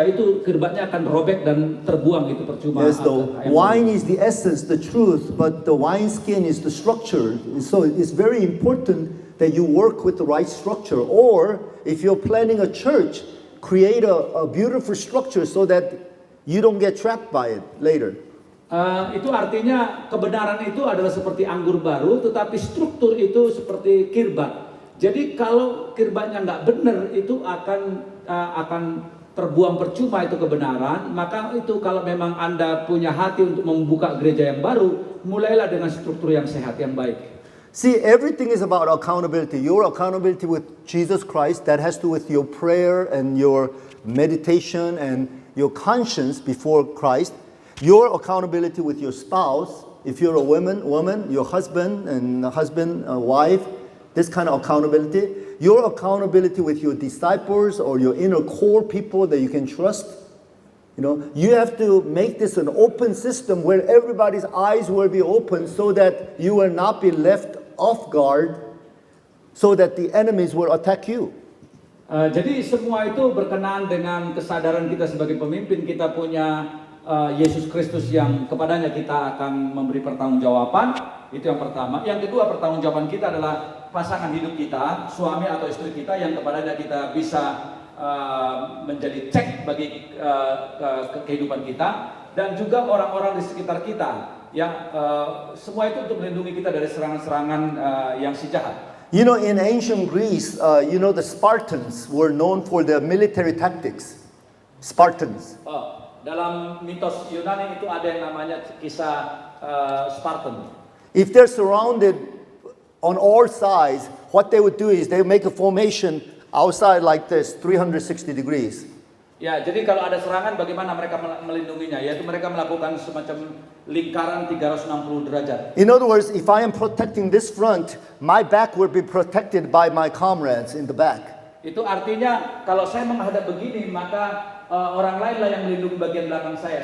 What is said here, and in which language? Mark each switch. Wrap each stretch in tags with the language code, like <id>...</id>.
<id>Itu kirbatnya akan robek dan terbuang, itu percuma.</id> <en>Yes, the wine is the essence, the truth, but the wineskin is the structure. So it's very important that you work with the right structure. Or if you're planning a church, create a beautiful structure so that you don't get trapped by it later.</en> <id>Itu artinya kebenaran itu adalah seperti anggur baru, tetapi struktur itu seperti kirbat. Jadi kalau kirbatnya nggak benar, itu akan terbuang percuma itu kebenaran. Maka itu kalau memang Anda punya hati untuk membuka gereja yang baru, mulailah dengan struktur yang sehat, yang baik.</id> <en>See, everything is about accountability. Your accountability with Jesus Christ, that has to do with your prayer and your meditation and your conscience before Christ. Your accountability with your spouse, if you're a woman, your husband and wife, this kind of accountability. Your accountability with your disciples or your inner core people that you can trust. You know, you have to make this an open system where everybody's eyes will be open so that you will not be left off guard, so that the enemies will attack you.</en> <id>Jadi semua itu berkenaan dengan kesadaran kita sebagai pemimpin. Kita punya Yesus Kristus yang kepadanya kita akan memberi pertanggungjawaban. Itu yang pertama. Yang kedua, pertanggungjawaban kita adalah pasangan hidup kita, suami atau istri kita, yang kepadanya kita bisa menjadi cek bagi kehidupan kita, dan juga orang-orang di sekitar kita yang semua itu untuk melindungi kita dari serangan-serangan yang si jahat.</id> <en>You know, in ancient Greece, the Spartans were known for their military tactics. Spartans.</en> <id>Dalam mitos Yunani itu ada yang namanya kisah Spartan.</id> <en>If they're surrounded on all sides, what they would do is they would make a formation outside like this, 360 degrees.</en> <id>Ya, jadi kalau ada serangan, bagaimana mereka melindunginya? Yaitu mereka melakukan semacam lingkaran 360 derajat.</id> <en>In other words, if I am protecting this front, my back will be protected by my comrades in the back.</en> <id>Itu artinya kalau saya menghadap begini, maka orang lain lah yang melindungi bagian belakang saya.</id>